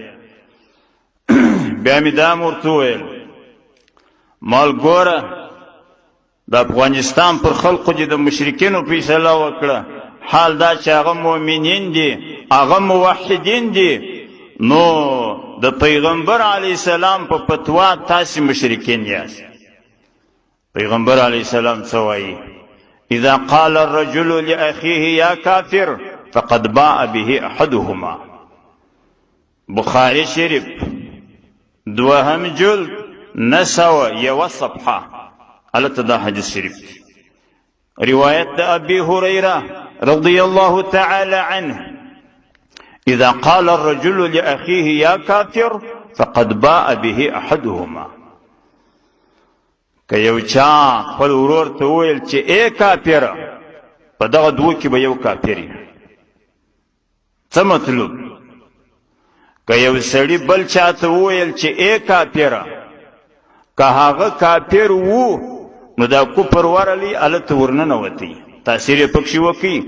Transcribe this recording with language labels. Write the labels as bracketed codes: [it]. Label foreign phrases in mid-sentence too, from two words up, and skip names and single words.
[ps] بیا مې دا ورته وویل مال ګوره د افغانستان پر خلقو چې د مشرکینو فیصله وکړه، حال دا چې هغه مؤمنین دي، هغه موحدین دي، نو د پیغمبر [ar] علیه السلام [ps] په فتوا تاسې مشرکین یاست. پیغمبر [ar] علیه السلام [ps] څه وایي؟ [ar] اذا قال الرجل لاخيه يا كافر فقد باء به احدهما. [ps] بخاري شریف دوهم جلد 901 صفحه الته دا حدیث شریف. [ar] رواية أبي هريرة رضي الله تعالى عنه إذا قال الرجل لأخيه يا كافر فقد باء به أحدهما. [ps] که یو چا خپل ورور ته وویل چې ای کافره، په دغه دوه کې به یو کافر یې. څه مطلب؟ که یو سړي بل چا ته وویل چې ای کافره، که هغه کافر وو نو دا کفر ورلی هلته ورننوتی، تاثیر یې پکښې وکړي.